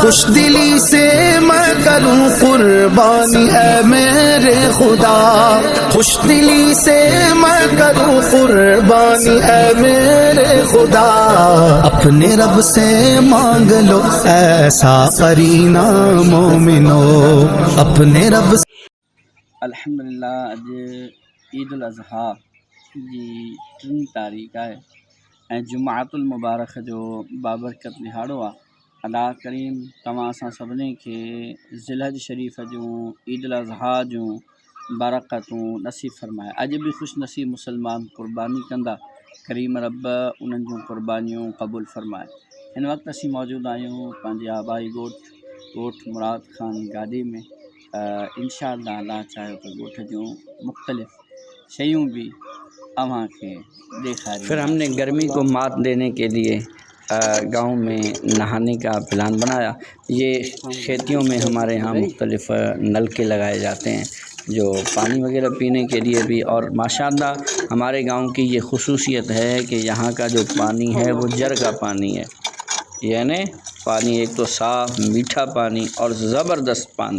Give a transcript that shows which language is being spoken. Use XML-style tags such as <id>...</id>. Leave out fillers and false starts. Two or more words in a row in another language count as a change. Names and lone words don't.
<ur>خوش دلی سے میں کروں قربانی اے میرے خدا، خوش دلی سے میں کروں قربانی اے میرے خدا، اپنے رب سے مانگ لو ایسا قرینہ مومنو، اپنے رب سے۔</ur> <sd>الحمدللہ اج عید الاضحیٰ جی 3 تاریخ ہے ऐं जुमात المبارک जो बाबरकत दिहाड़ो आहे۔ अलाह करीम तव्हां असां सभिनी खे ज़िलहज शरीफ़ जूं ईद उल अज़हा जूं बरक़तूं नसीब फ़रमाए। अॼु बि ख़ुशि नसीब मुसलमान क़ुर्बानी कंदा, करीम रब उन्हनि जूं क़ुर्बानियूं क़बूल फ़रमाए। हिन वक़्तु असीं मौजूदु आहियूं पंहिंजे आबाई ॻोठ मुराद खान गादी में। इंशाअल्लाह अल्लाह चाहे तो ॻोठ जूं मुख़्तलिफ़ शयूं भी अव्हां खे ॾेखारियूं।</sd> <ur>پھر ہم نے گرمی کو مات دینے کے لیے گاؤں میں نہانے کا پلان بنایا۔ یہ کھیتیوں میں ہمارے یہاں مختلف نلکے لگائے جاتے ہیں جو پانی وغیرہ پینے کے لیے بھی، اور ماشاءاللہ ہمارے گاؤں کی یہ خصوصیت ہے کہ یہاں کا جو پانی ہے وہ جر کا پانی ہے، یعنی پانی ایک تو صاف میٹھا پانی اور زبردست پانی۔</ur>